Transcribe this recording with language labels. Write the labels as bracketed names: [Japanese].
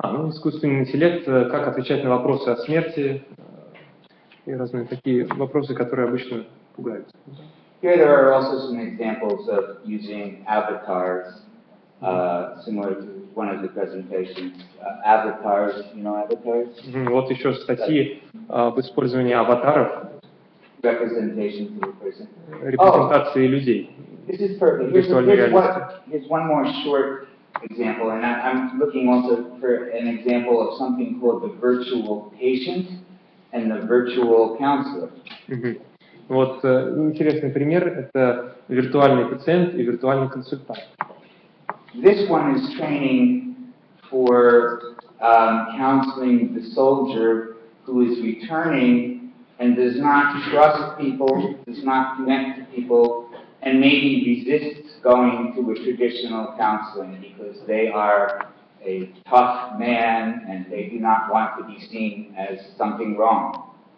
[Russian] Искусственный интеллект, как отвечать на вопросы о смерти и разные такие вопросы, которые обычно пугают. [English] Here there are also some examples of using avatars, similar to one of the presentations. Avatars, you know avatars? [Russian] Вот еще статьи об использовании аватаров, [English] Representations of a person. [Russian] репрезентации людей. [English] This is perfect. Here's one more short example, and I'm looking also for an example of something called the virtual patient and the virtual counselor. [Russian] Вот интересный пример – это виртуальный пациент и виртуальный консультант. [English] This one is training for counseling the soldier who is returning and does not trust people, does not connect to people, and maybe resists going to a traditional counseling because they are a tough man and they do not want to be seen as something wrong.